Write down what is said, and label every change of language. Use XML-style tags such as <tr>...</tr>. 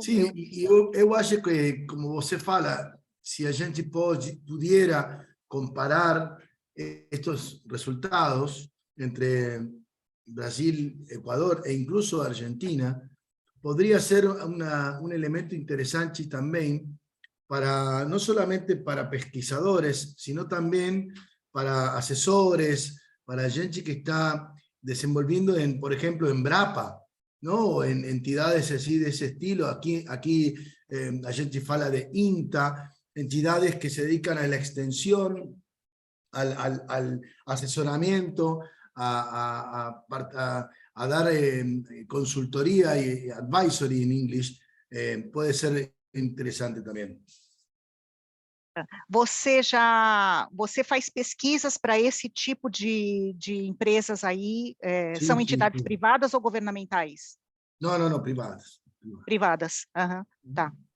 <pt>sim, eu acho que, como você fala, se a gente</pt> <es>pudiera comparar estos resultados</es> <pt>entre Brasil, Ecuador e incluso Argentina,</pt> <es>podría ser un elemento interesante también para, no solamente para pesquisadores, sino también para asesores, para gente que está desenvolviendo, por ejemplo, en BRAPA, ¿no? O en entidades así de ese estilo. Aquí</es> <pt>a gente fala</pt> <es>de INTA, entidades que se dedican a la extensión, al asesoramiento, a dar consultoría y advisory en inglés. Puede ser interesante também.</es> <pt>Você faz pesquisas para esse tipo de empresas aí? São entidades privadas ou governamentais? Não, privadas. Privadas, tá.</pt>